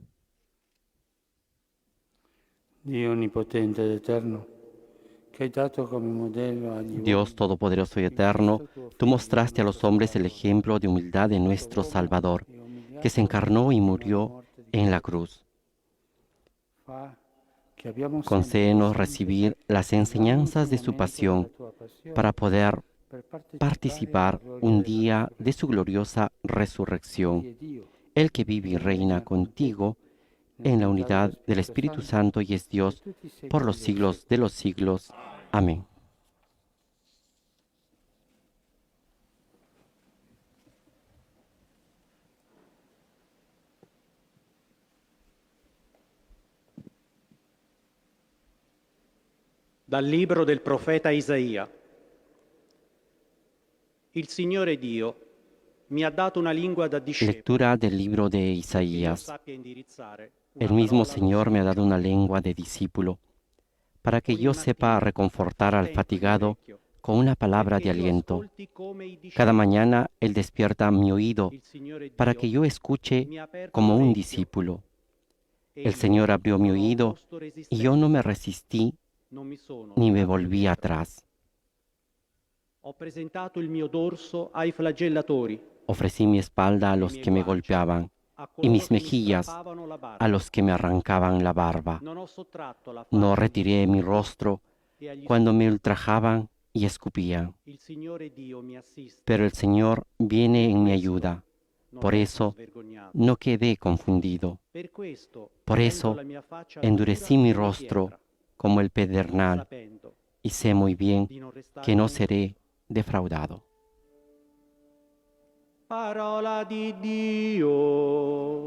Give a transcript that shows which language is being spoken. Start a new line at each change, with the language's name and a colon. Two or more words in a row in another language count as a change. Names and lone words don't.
Italian: Dio onnipotente ed eterno, che hai dato come modello agli
Spanish: Dios Todopoderoso y Eterno, tú mostraste a los hombres el ejemplo de humildad de nuestro Salvador, que se encarnó y murió en la cruz. Concédenos recibir las enseñanzas de su pasión para poder participar un día de su gloriosa resurrección, el que vive y reina contigo en la unidad del Espíritu Santo y es Dios por los siglos de los siglos. Amén.
Italian: Dal libro del profeta Isaia. Il Signore Dio mi ha dato una lingua da discepolo.
Spanish: Lectura del libro de Isaías. El mismo Señor me ha dado una lengua de discípulo, para que yo sepa reconfortar al fatigado con una palabra de aliento. Cada mañana Él despierta mi oído, para que yo escuche como un discípulo. El Señor abrió mi oído, y yo no me resistí ni me volví atrás.
Italian: Ho presentato il mio dorso ai flagellatori,
Spanish: Ofrecí mi espalda a los que me golpeaban y mis mejillas a los que me arrancaban la barba. No retiré mi rostro cuando me ultrajaban y escupían. Pero el Señor viene en mi ayuda. Por eso no quedé confundido. Por eso endurecí mi rostro como el pedernal y sé muy bien que no seré defraudado.
Italian: Parola di Dio.